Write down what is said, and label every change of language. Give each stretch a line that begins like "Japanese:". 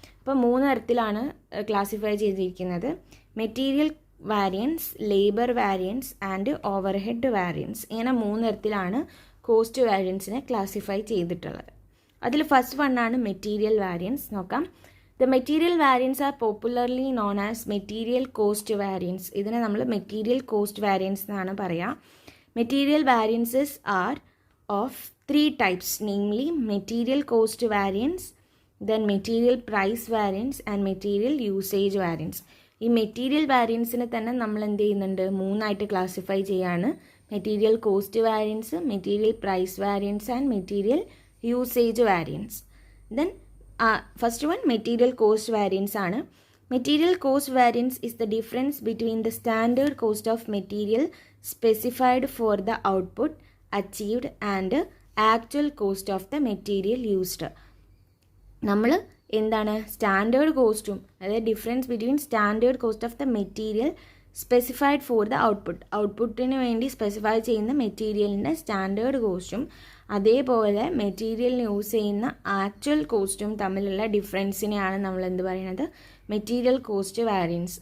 Malayalam: അപ്പോൾ 3 തരത്തിലാണ് ക്ലാസിഫൈ ചെയ്തിരിക്കുന്നത്. Material variance, labour variance and overhead variance. ഇങ്ങനെ 3 തരത്തിലാണ് കോസ്റ്റ് വാരിയൻസിനെ ക്ലാസിഫൈ ചെയ്തിട്ടുള്ളത്. അതിൽ ഫസ്റ്റ് വണ്ണാണ് മെറ്റീരിയൽ വാരിയൻസ്. നോക്കാം.
English: The material variance are popularly known as material cost variance.
Malayalam: ഇതിനെ നമ്മൾ മെറ്റീരിയൽ കോസ്റ്റ് വാരിയൻസ് എന്നാണ് പറയുക.
English: Material variances are of 3 types, namely material cost variance, then material price variance and material usage variance.
Malayalam: ഈ material വാരിയൻസിനെ തന്നെ നമ്മൾ എന്ത് ചെയ്യുന്നുണ്ട്, 3 ആയിട്ട് ക്ലാസിഫൈ ചെയ്യാണ്.
English: Material cost variance, material price variance and material usage variance. Then first one material cost variance ആണ്. Material cost variance is the difference between the standard cost of material specified for the output achieved and actual cost of the material used.
Malayalam: നമ്മൾ എന്താണ് standard കോസ്റ്റും അതായത്
English: difference between standard cost of the material specified for the
Malayalam: ഔട്ട്പുട്ടിന് വേണ്ടി specify ചെയ്യുന്ന മെറ്റീരിയലിൻ്റെ standard കോസ്റ്റും അതേപോലെ മെറ്റീരിയലിന് യൂസ് ചെയ്യുന്ന ആക്ച്വൽ കോസ്റ്റും തമ്മിലുള്ള ഡിഫറൻസിനെയാണ് നമ്മൾ എന്ത് പറയുന്നത്, മെറ്റീരിയൽ കോസ്റ്റ് വാരിയൻസ്.